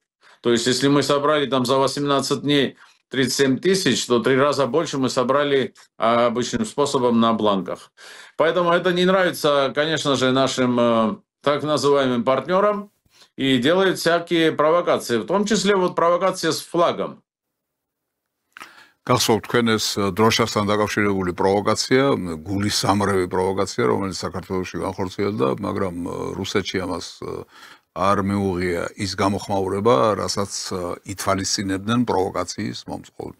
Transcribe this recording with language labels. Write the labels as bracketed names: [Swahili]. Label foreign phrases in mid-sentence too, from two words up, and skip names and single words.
[Russian] То есть, если мы собрали там за 18 дней 37 тысяч, то 3 раза больше мы собрали обычным способом на бланках. Поэтому это не нравится, конечно же, нашим так называемым партнерам и делают всякие провокации, в том числе вот провокация с флагом. [Georgian] გახსოვთ თქვენ ეს დროშასთან დაკავშირებული პროვოკაცია, გულის სამრევი პროვოკაცია, რომელიც საქართველოში განხორციელდა, მაგრამ რუსეთში ამას არ მიუღია ის გამოხმაურება, რასაც ითვალისწინებდნენ პროვოკაციის მომწყობნი.